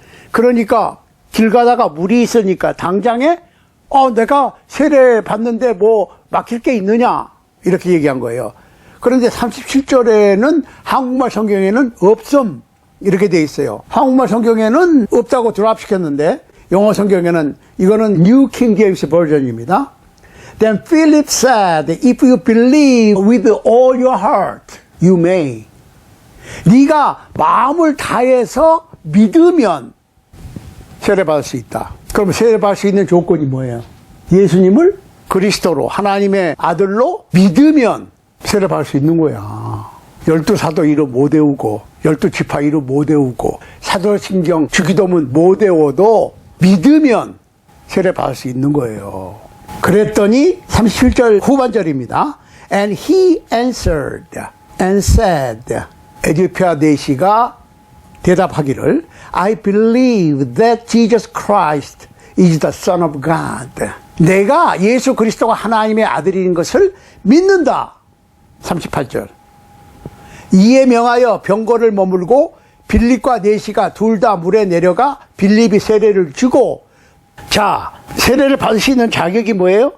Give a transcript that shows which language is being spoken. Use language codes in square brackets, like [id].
[ko] 그러니까 길 가다가 물이 있으니까 당장에 내가 세례 받는데 뭐 막힐 게 있느냐 이렇게 얘기한 거예요. 그런데 37절에는 한국말 성경에는 없음 이렇게 돼 있어요. 한국말 성경에는 없다고 드랍시켰는데 영어 성경에는 이거는 New King James 버전입니다. [en] Then Philip said, if you believe with all your heart, you may. [ko] 네가 마음을 다해서 믿으면 세례받을 수 있다. 그럼 세례받을 수 있는 조건이 뭐예요? 예수님을 그리스도로 하나님의 아들로 믿으면 세례받을 수 있는 거야. 12사도 이름 못 외우고 12지파 이름 못 외우고 사도신경 주기도문 못 외워도 믿으면 세례받을 수 있는 거예요. 그랬더니 37절 후반절입니다. [en] And he answered and said, [ko] 에디오피아 내시가 대답하기를 [en] I believe that Jesus Christ is the Son of God. [ko] 내가 예수 그리스도가 하나님의 아들인 것을 믿는다. 38절. 이에 명하여 병거를 머물고 빌립과 내시가 둘 다 물에 내려가 빌립이 세례를 주고, 자, 세례를 받을 수 있는 자격이 뭐예요?